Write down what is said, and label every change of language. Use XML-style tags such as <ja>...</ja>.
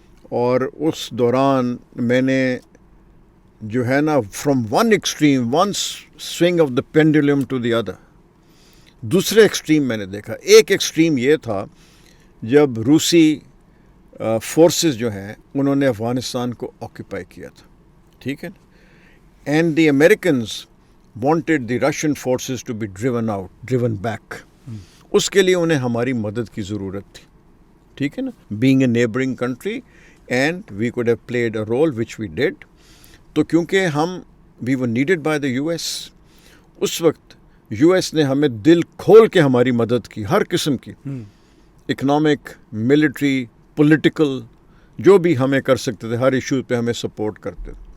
<ur>اور اس دوران میں نے جو ہے نا</ur> <en>from one extreme, one swing of the pendulum to the other,</en> <ur>دوسرے ایکسٹریم میں نے دیکھا. ایک ایکسٹریم یہ تھا جب روسی فورسز جو ہیں انہوں نے افغانستان کو آکوپائی کیا تھا. ٹھیک ہے نا.</ur> <en>And the Americans wanted the Russian forces to be driven back.</en> <ur>اس کے لیے انہیں ہماری مدد کی ضرورت تھی. ٹھیک ہے نا.</ur> <en>Being a neighbouring country and we could have played a role which we did.</en> <ur>تو کیونکہ</ur> <en>we were needed by the U S,</en> <ur>اس وقت یو ایس نے ہمیں دل کھول کے ہماری مدد کی, ہر قسم کی, اکنامک, ملٹری, پولیٹیکل, جو بھی ہمیں کر سکتے تھے, ہر ایشو پہ ہمیں سپورٹ کرتے تھے.</ur>